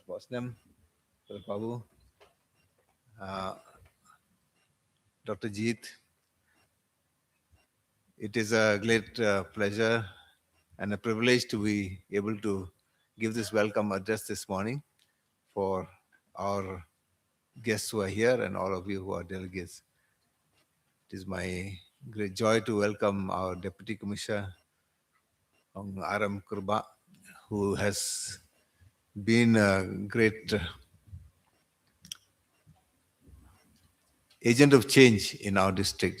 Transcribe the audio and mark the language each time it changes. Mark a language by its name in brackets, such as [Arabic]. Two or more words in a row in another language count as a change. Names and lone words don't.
[English] Bosnam, Dr. Babu, Dr. Jeet. It is a great pleasure and a privilege to be able to give this welcome address this morning for our guests who are here and all of you who are delegates. It is my great joy to welcome our Deputy Commissioner, RM Kurba, who has been a great agent of change in our district.